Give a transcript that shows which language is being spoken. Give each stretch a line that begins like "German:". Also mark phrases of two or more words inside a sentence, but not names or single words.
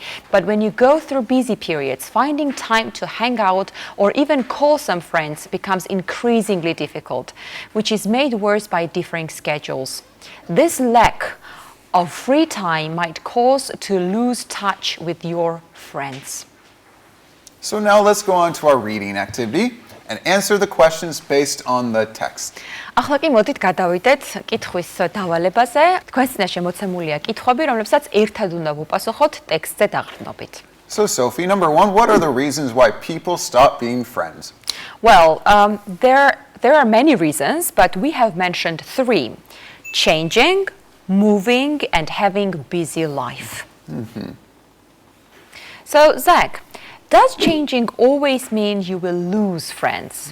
English: But when you go through busy periods, finding time to hang out or even call some friends becomes increasingly difficult, which is made worse by differing schedules. This lack of free time might cause to lose touch with your friends. So now let's go on to our reading activity and answer the questions based on the text.
Georgian: ახლა კი მოდით გადავიდეთ კითხვის დავალებაზე. თქვენს წინაშე მოცემულია კითხვები, რომლებსაც ერთად უნდა ვუპასუხოთ ტექსტზე დაყრდნობით.
English: So Sophie, number 1, what are the reasons why people stop being friends? Well, there are many reasons, but we have mentioned 3. Changing, moving, and having busy life. So, Zach, does changing always mean you will lose friends?